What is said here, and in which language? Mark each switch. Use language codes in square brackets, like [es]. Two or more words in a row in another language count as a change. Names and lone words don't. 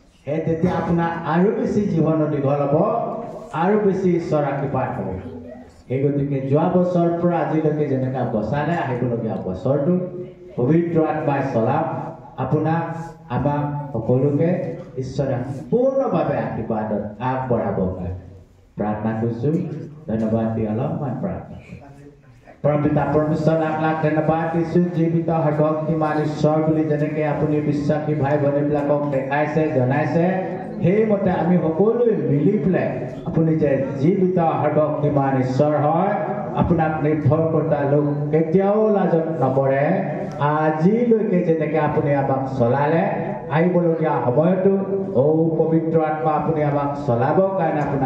[as] সেই তেতিয়া আপোনাৰ আৰু বেছি জীৱন দীঘল হ'ব আৰু বেছি ঈশ্বৰ আশীৰ্বাদ হ'ব সেই গতিকে যোৱা বছৰৰ পৰা আজিলৈকে যেনেকৈ বচালে আহিবলগীয়া বছৰটো পবিত্ৰ আত্মাই চলাওক আপোনাক আমাক সকলোকে ঈশ্বৰে সম্পূৰ্ণভাৱে আশীৰ্বাদত আগবঢ়াব পাৰে প্ৰাৰ্থনা কৰিছোঁ ধন্যবাদ দি অলপমান প্ৰাৰ্থনা পৰমপিতা পৰমেশ্বৰ লাখ লাখ ধন্যবাদ দিছোঁ জীৱিত শক্তিমান ঈশ্বৰ বুলি যেনেকৈ আপুনি বিশ্বাসী ভাই ভনীবিলাকক দেখাইছে জনাইছে সেই মতে আমি সকলোৱে মিলি পেলাই আপুনি যে জীবিত শক্তিমান ঈশ্বৰ হয় আপোনাক নিৰ্ভৰ কৰা লোক কেতিয়াও লাজত নপৰে আজিলৈকে যেনেকৈ আপুনি আমাক চলালে আহিবলগীয়া সময়তো পবিত্ৰ আত্মা আপুনি আমাক চলাবৰ কাৰণে আপোনাৰ